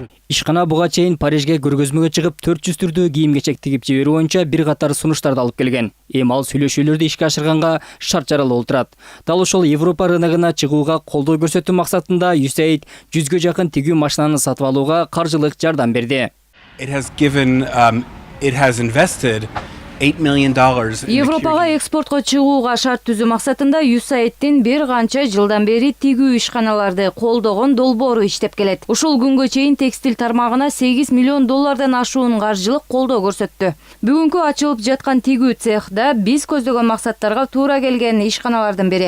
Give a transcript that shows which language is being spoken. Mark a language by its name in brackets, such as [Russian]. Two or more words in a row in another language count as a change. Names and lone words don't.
[Kyrgyz] Ишкана буга чейин Парижге көргөзмөгө чыгып 400 түрдүү кийим-кечек тигип жиберүү боюнча бир катар сунуштарды алып келген. Эми ал сүйлөшүүлөрдү ишке ашырганга шарт жаралуу турат. Дал ошол Европа рыногуна чыгууга колдоо көрсөтүү максатында USAID 100гө жакын тигүү машинаны сатып алууга каржылык жардам берди. [English] It has invested $8 million. [Kyrgyz] Европага экспортко чыгууга шарт түзүү максатында USAID'тин бир канча жылдан бери тигүү ишканаларды колдогон долбоору иштеп келет. Ушул күнгө чейин текстиль тармагына $8 миллион ашуун каржылык колдоо көрсөттү. Бүгүнкү ачылып жаткан тигүү цехда биз көздөгөн максаттарга туура келген ишканалардын бири.